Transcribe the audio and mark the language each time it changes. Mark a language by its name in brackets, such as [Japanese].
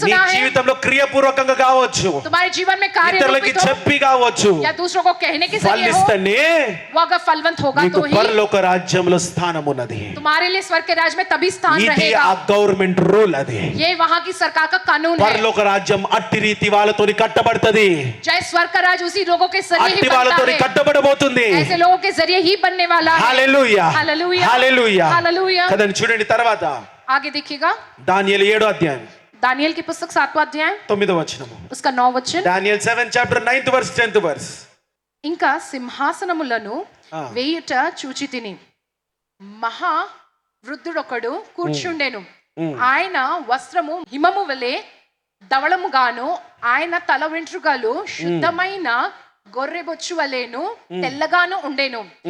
[Hindi] सुना है, [Telugu] జీవితంలో క్రియాపూర్వకంగా కావచ్చు, [Hindi] तुम्हारे जीवन में कार्य [Telugu] ఇతరులకి [Hindi] रूपित हो, [Telugu] చెప్పి కావచ్చు, [Hindi] या दूसरों को कहने के जरिए हो, [Telugu] ఫలిస్తేనే [Hindi] वो अगर फलवंत होगा [Telugu] నీకు [Hindi] तो ही [Telugu] పరలోక రాజ్యంలో స్థానం ఉన్నది. [Hindi] तुम्हारे लिए स्वर्ग के राज में तभी स्थान [Telugu] ఇది [Hindi] रहेगा। [Telugu] ఆ గవర్నమెంట్ రూల్. అది [Hindi] ये वहाँ की सरकार का कानून है। [Telugu] పరలోక రాజ్యం అట్టి రీతి వాళ్ళతోని కట్టబడుతుంది, [Hindi] जय स्वर्ग का राज उसी लोगों के जरिए ही [Telugu] అట్టి [Hindi] बनता [Telugu] వాళ్ళతోని [Hindi] है, [Telugu] కట్టబడబోతుంది. [Hindi] ऐसे लोगों के जरिए ही बनने वाला है। [Telugu] హల్లెలూయా, హల్లెలూయా, హల్లెలూయా. హల్లెలూయా। కదండి చూడండి తర్వాత [Hindi] आगे देखिएगा, [Telugu] దానియేలు 7వ అధ్యాయం [Hindi] दानियल की पुस्तक 7वां अध्याय [Telugu] 9వ వచనము. [Hindi] उसका 9 वचन, [Telugu] దానియేలు [English] 7 chapter 9th verse 10th verse. [Telugu] ఇంకా సింహాసనములను ఆ. వేయుట చూచి తిని మహా వృద్ధుడొకడు కూర్చుండెను. ఆయన వస్త్రము హిమము వలె ధవళముగాను, ఆయన తల వెంట్రుకలు శుద్ధమైన గొర్రెబొచ్చు వలెను తెల్లగాను ఉండెను.